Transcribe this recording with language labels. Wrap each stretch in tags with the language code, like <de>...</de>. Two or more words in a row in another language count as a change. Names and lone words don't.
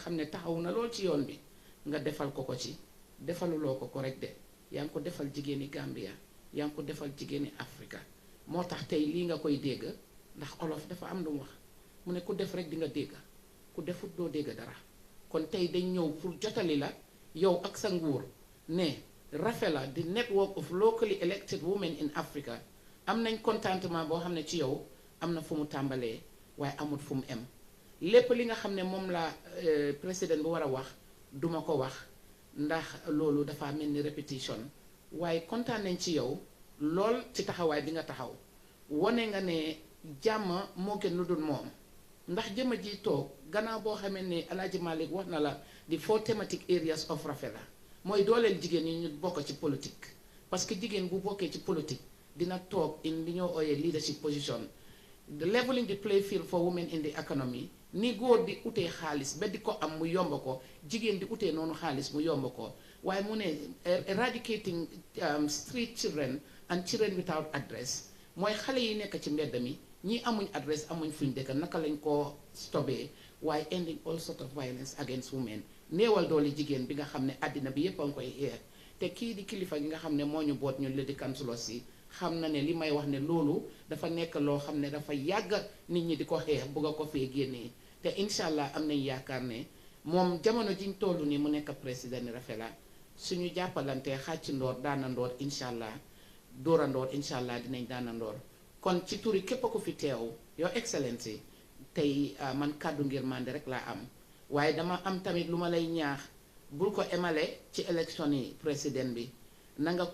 <wo>xam ne taxaw na lool ci yoon bi nga defal ko ci defaluloo ko rek de yaa ngi ko defal jigéeni Gambia yaa ngi ko defal jigéeni Africa moo tax tey lii nga koy dégg ndax olof dafa am lu mu wax mu ne ku def rek di nga dégg ku defut doo dégg dara kon tey dañ ñëw pour jotali la yow ak sa nguur ne REFELA</wo> <en>the network of locally elected women in Africa</en> <wo>am nañ contentement boo xam ne ci yow am na fu mu tàmbalee waaye amut fu mu em lépp li nga xam ne moom la président bu war a wax duma ko wax ndax loolu dafa mel ni répétition waaye kontaan nañ ci yow lool ci taxawaay bi nga taxaw wone nga ne jàmm moo gën lu dul moom ndax jëma ji toog gannaaw boo xamee ne Alaaji Malick wax na la di</wo> <en>4 thematic areas of REFELA</en> <wo>mooy dooleel jigéen ñi ñu bokk ci politique</wo> <fr>parce que</fr> <wo>jigéen bu bokkee ci politique dina toog in li ñoo ooyee</wo> <en>leadership position the leveling the play field for women in the economy</en> <wo>ni góor di utee xaalis ba di ko am mu yomb ko jigéen di utee noonu xaalis mu yomb ko waaye mu ne</wo> <en>eradicating street children and children without address</en> <wo>mooy xale yi nekk ci mbedd mi ñii amuñ adresse amuñ fuñ dëkk naka lañ koo stopé waaye</wo> <en>ending all sort of violence against women</en> <wo>néewal doole jigéen bi nga xam ne àddina bi yépp a ngi koy xeex te kii di kilifa gi nga xam ne moo ñu boot ñun</wo> <en>lady councillors</en> <wo>yi xam na ne li may wax ne loolu dafa nekk loo xam ne dafa yàgg nit ñi di ko xeex bëgg a ko fee génnee te</wo> <ar>incha allah</ar> <wo>am nañ yaakaar ne moom jamono jiñ toll nii mu nekk président ni REFELA suñu jàppalante xàcc ndoor daana ndoor</wo> <ar>incha allah</ar> <wo>dóora ndoor</wo> <ar>incha allah</ar> <wo>dinañ daana ndoor kon ci turi képp ku fi teew</wo> <en>Your Excellency</en> <wo>tey man kàddu ngir mande rek laa am waaye dama am tamit lu ma lay ñaax bul ko emale ci élection yi président bi na nga</wo>